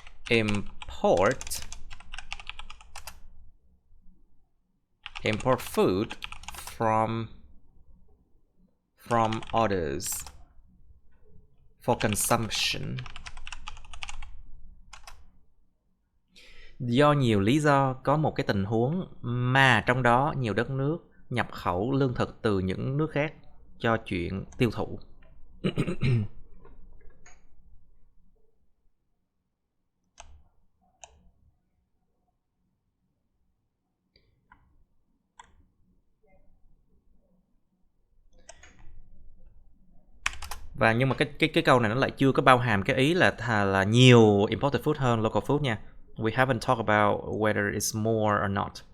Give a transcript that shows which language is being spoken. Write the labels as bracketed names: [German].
[English] import food from others for consumption. [Vietnamese] Do nhiều lý do có một cái tình huống mà trong đó nhiều đất nước nhập khẩu lương thực từ những nước khác cho chuyện tiêu thụ. Và nhưng mà cái câu này nó lại chưa có bao hàm cái ý là nhiều [English] imported food [Vietnamese] hơn [English] local food [Vietnamese] nha. [English] We haven't talked about whether it's more or not.